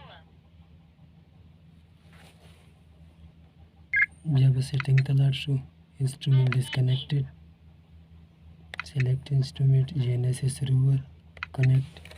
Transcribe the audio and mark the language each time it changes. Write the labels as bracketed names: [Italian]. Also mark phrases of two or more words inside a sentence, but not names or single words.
[Urdu] جب سیٹنگ [Pashto] ته لاړ شو [English] instrument disconnected. Select instrument GNSS rover. Connect.